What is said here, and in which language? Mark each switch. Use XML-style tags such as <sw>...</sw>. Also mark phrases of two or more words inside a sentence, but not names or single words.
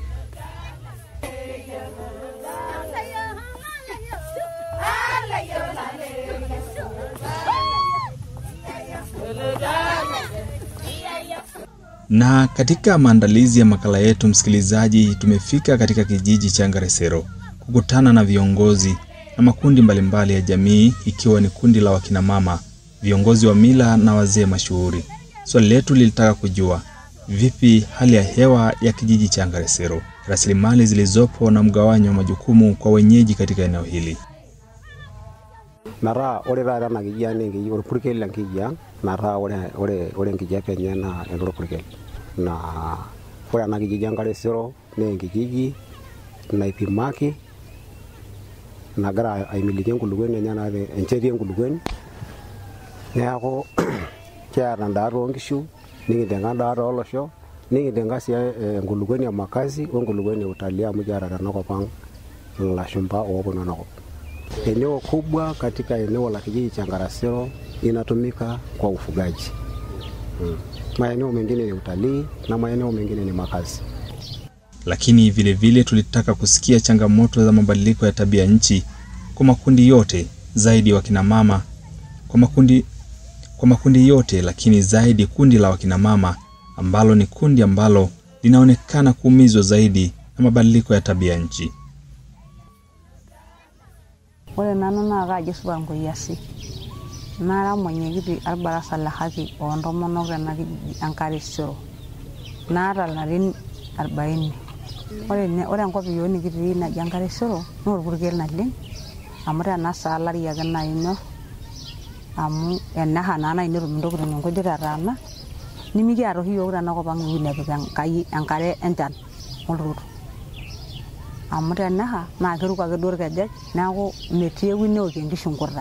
<sw>Na katika maandalizi ya makala yetu msikilizaji, tumefika katika kijiji cha Ngaresero kukutana na viongozi na makundi mbalimbali ya jamii, ikiwa ni kundi la wakina mama, viongozi wa mila na wazee mashuhuri. Swali letu lilitaka kujua vipi hali ya hewa ya kijiji cha Ngaresero, rasilimali zilizopo na mgawanyo wa majukumu kwa wenyeji katika eneo hili.</sw> <mas>Nara ore rara na kijani ngi ore purkel la kijang nara ore ngijape nyana ero purkel na ore na kijang Ngaresero ne kijiji na ipimaki na gara aimilike ngulugwen nyana encheri ngulugwen neako kiara ndaro ngishu ningidenga ndaro olosho ningidenga sia ngulugwen ya makazi ngulugwen ya utalii amujara tanakopang la shumba obono nako.</mas> <sw>Eneo kubwa katika eneo la kijiji cha Ngaresero inatumika kwa ufugaji. Maeneo mengine ni utalii na maeneo mengine ni makazi. Lakini vile vile tulitaka kusikia changamoto za mabadiliko ya tabia nchi kwa makundi yote, zaidi wakina mama, kwa makundi yote, lakini zaidi kundi la wakina mama ambalo ni kundi ambalo linaonekana kuumizwa zaidi na mabadiliko ya tabia nchi.</sw> <mas>Ore nanu na kaji subango yasi nara mwenyekiti albarasa la haki o ntomonok tena kijiji Ngaresero nara larin 40. Ore enkop yiok nikitii naji Ngaresero naa orpurkel naleng amu tena saa lari ake naino amu enaha naa nainotum ntokitin nkujit ataana nimikiata oshi yiok tenakop ang ewueji nepik Enkai enkare enchan olturoto amu tenaha naa keruko ake duo irkejek neeku metii ewueji neokie nkishu nkurta.</mas>